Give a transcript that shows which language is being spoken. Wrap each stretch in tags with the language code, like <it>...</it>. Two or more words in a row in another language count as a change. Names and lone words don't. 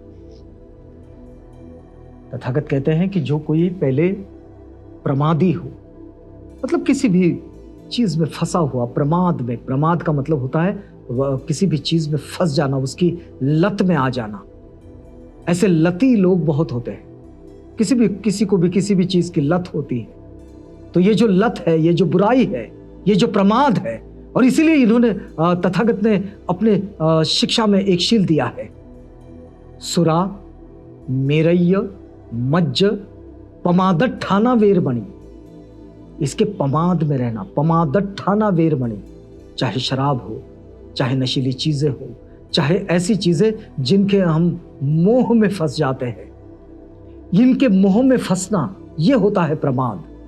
<hi>तथागत कहते हैं कि जो कोई पहले प्रमादी हो, मतलब किसी भी चीज में फंसा हुआ, प्रमाद में, प्रमाद का मतलब होता है वह किसी भी चीज में फंस जाना, उसकी लत में आ जाना। ऐसे लती लोग बहुत होते हैं। किसी को भी किसी भी चीज की लत होती है। तो ये जो लत है, ये जो बुराई है, ये जो प्रमाद है, और इसीलिए इन्होंने तथागत ने अपने शिक्षा में एक शील दिया है,</hi> <pi>सुरा मेरय्य मज्ज पमादट्ठाना वेरमणि।</pi> <hi>इसके पमाद में रहना,</hi> <pi>पमादट्ठाना वेरमणि।</pi> <hi>चाहे शराब हो, चाहे नशीली चीजें हो, चाहे ऐसी चीजें जिनके हम मोह में फंस जाते हैं, इनके मोह में फंसना यह होता है प्रमाद।</hi>